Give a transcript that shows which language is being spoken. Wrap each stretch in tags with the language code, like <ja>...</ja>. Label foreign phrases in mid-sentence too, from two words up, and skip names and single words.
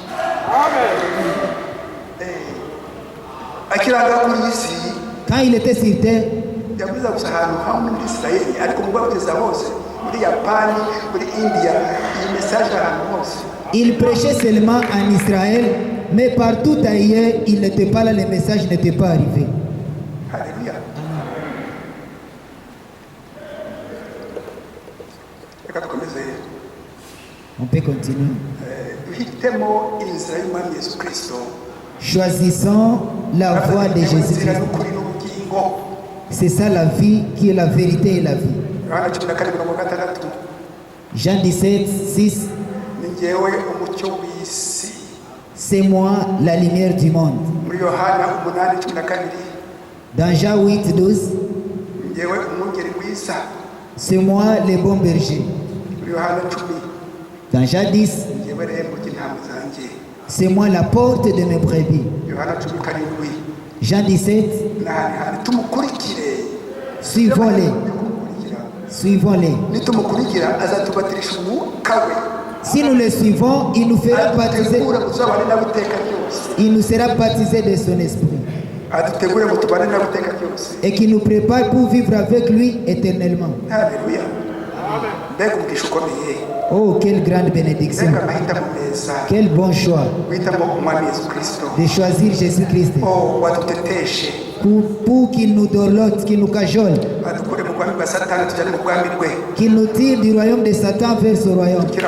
<rw>Akiranga kuri isi</rw> <fr>Quand il était sur terre,</fr> <rw>yabuza gusa ahantu hamwe muri Isirayeli ariko mu babwiriza hose muri Yapani muri India iyi message ahantu hose.</rw> <fr>il prêchait seulement en Israël, mais partout ailleurs, il n'était pas là, le message n'était pas arrivé.</fr> <rw>Haleluya. Reka dukomeze.</rw> <fr>On peut continuer.</fr> <rw>Duhitemo inzira y'Umwami Yesu Kristo.</rw> <fr>Choisissons la voie de</fr> <rw>Inzira</rw> <fr>Jésus-Christ.</fr> <rw>n'ukuri n'ubugingo.</rw> <fr>C'est ça la vie, qui est la vérité et la vie.</fr> <rw>Yohana 14:6</rw> <fr>Jean 17, 6.</fr> <rw>ni njyewe umucyo w'isi.</rw> <fr>C'est moi la lumière du monde.</fr> <rw>Muri Yohana 8:12</rw> <fr>Dans Jean 8, 12.</fr> <rw>ni njyewe umwungeri mwiza.</rw> <fr>C'est moi le bon berger.</fr> <rw>Muri Yohana 10</rw> <fr>Dans Jean 10.</fr> <rw>ni njyewe rembo ry'intama zanjye.</rw> <fr>C'est moi la porte de mes brebis.</fr> <rw>Yohana 17</rw> <fr>Jean 17.</fr> <rw>n'ahandi tumukurikire.</rw> <fr>Suivons-les. Suivons-les.</fr> <rw>Nitumukurikira azatubatirisha umwuka we.</rw> <fr>Si nous les suivons, il nous fera baptiser.</fr> <rw>Adutegura kuzabana nawe iteka ryose.</rw> <fr>Il nous sera baptisé de son esprit. et qui nous prépare pour vivre avec lui éternellement. Alléluia. Oh, quelle grande bénédiction. Quel bon choix de choisir Jésus-Christ pour qu'il nous dorlote, qu'il nous cajole, qu'il nous tire du royaume de Satan vers ce royaume.</fr>